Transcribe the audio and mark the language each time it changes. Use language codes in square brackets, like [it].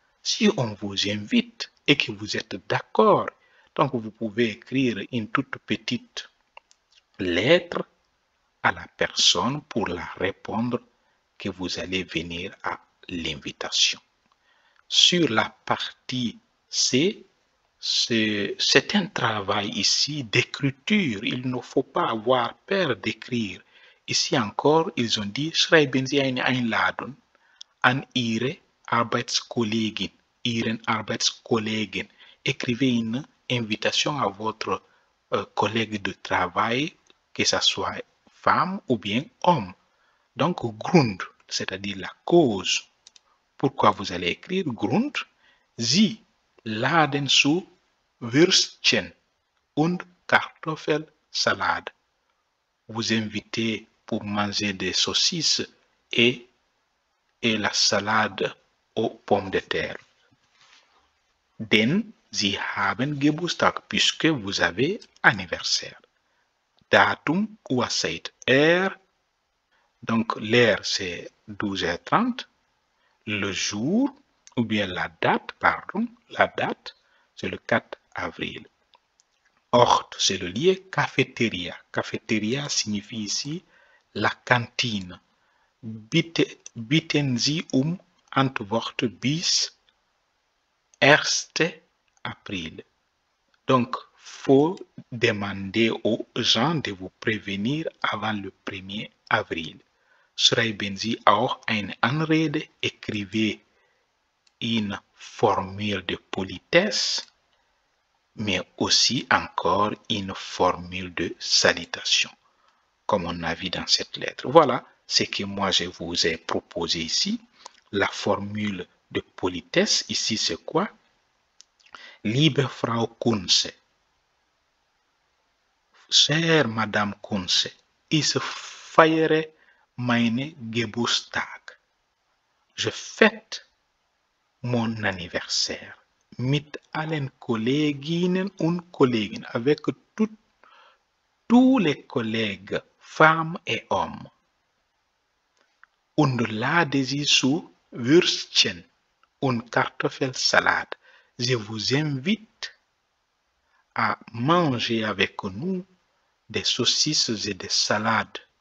[fr] Si on vous invite et que vous êtes d'accord, donc vous pouvez écrire une toute petite lettre à la personne pour la répondre que vous allez venir à l'invitation. Sur la partie C, c'est un travail ici d'écriture. Il ne faut pas avoir peur d'écrire. Ici encore, ils ont dit [de] Schreiben Sie eine Einladung an Ihre Arbeitskollegen, Ihren Arbeitskollegen. [fr] Écrivez une invitation à votre collègue de travail, que ce soit femme ou bien homme. Donc, Grund, c'est-à-dire la cause. Pourquoi vous allez écrire Grund? [de] Sie laden zu Würstchen und Kartoffelsalade. [fr] Vous invitez pour manger des saucisses et la salade aux pommes de terre. [de] Denn Sie haben Geburtstag, [fr] puisque vous avez anniversaire. [de] Datum, Uhrzeit, [fr] heure. Donc l'heure c'est 12h30. Le jour, ou bien la date, c'est le 4 avril. Ort, c'est le lieu. Cafétéria. Cafétéria signifie ici la cantine. [de] Bitten Sie Antwort bis 1 avril. [fr] Donc, faut demander aux gens de vous prévenir avant le 1er avril. [de] Schreiben Sie auch eine Anrede, [fr] écrivez une formule de politesse, mais aussi encore une formule de salutation, comme on a vu dans cette lettre. Voilà ce que moi je vous ai proposé ici. La formule de politesse, ici c'est quoi? [de] Liebe Frau Kunze, [fr] chère Madame Kunze, [de] ich feiere meine Geburtstag. [fr] Je fête mon anniversaire [de] mit allen Kolleginnen und Kollegen, [fr] avec tous les collègues, femmes et hommes. [de] Und lade Sie zu Würstchen und Kartoffelsalade. [fr] Je vous invite à manger avec nous des saucisses et des salades.